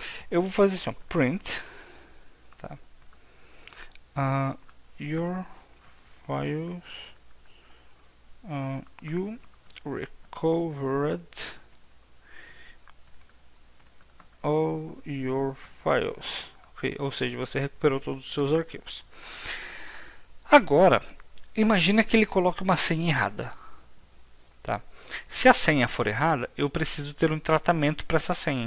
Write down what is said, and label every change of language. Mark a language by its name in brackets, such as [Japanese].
[Portuguese] Eu vou fazer assim, print, tá? [English] Your files, you recovered all your files, okay? [Portuguese] Ou seja, você recuperou todos os seus arquivos. Agora, imagina que ele coloque uma senha errada, tá? Se a senha for errada, eu preciso ter um tratamento para essa senha.